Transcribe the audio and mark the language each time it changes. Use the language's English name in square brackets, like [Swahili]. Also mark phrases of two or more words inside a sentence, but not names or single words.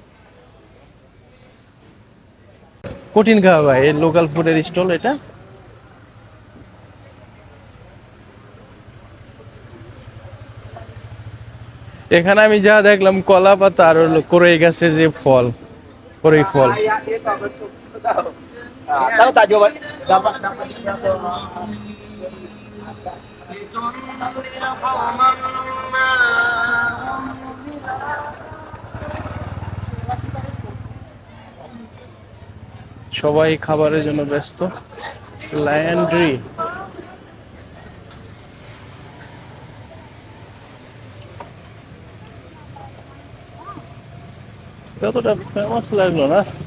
[Bangla] কঠিন খাওয়া ভাই, এই লোকাল ফুডের স্টল এটা। এখানে আমি যা দেখলাম কলা পাতা আর হলো কোরই গাছের যে ফল, কোরই ফল। [Malay] Tahu tak jawaban? [Bangla] সবাই খাবারের জন্য ব্যস্ত। ল্যান্ড্রি, কতটা ফেমাস লাগলো না।